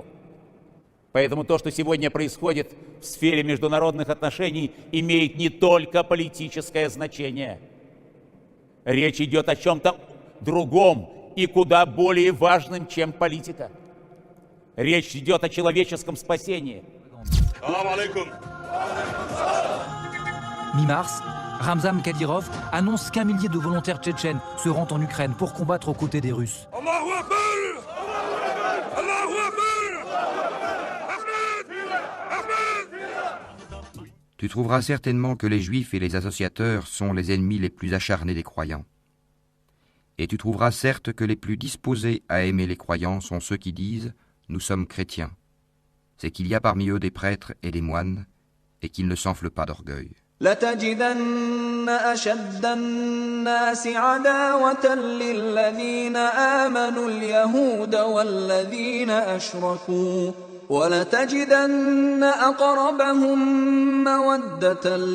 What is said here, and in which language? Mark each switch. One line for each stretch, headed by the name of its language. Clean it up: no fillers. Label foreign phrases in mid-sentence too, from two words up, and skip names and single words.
Russian: Поэтому то, что сегодня происходит в сфере международных отношений, имеет не только политическое значение. Речь идет о чем-то другом и куда более важном, чем политика. Речь идет о человеческом спасении.
French: Mi-mars, Ramzan Kadyrov annonce qu'1 millier de volontaires tchétchènes se rendent en Ukraine pour combattre aux côtés des Russes. Tu trouveras certainement que les Juifs et les associateurs sont les ennemis les plus acharnés des croyants. Et tu trouveras certes que les plus disposés à aimer les croyants sont ceux qui disent « Nous sommes chrétiens ». C'est qu'il y a parmi eux des prêtres et des moines, et qu'ils ne s'enflent pas d'orgueil.
Arabic: لتجدن أشد الناس عداوة للذين آمنوا اليهود والذين أشركوا ولتجدن أقربهم مودة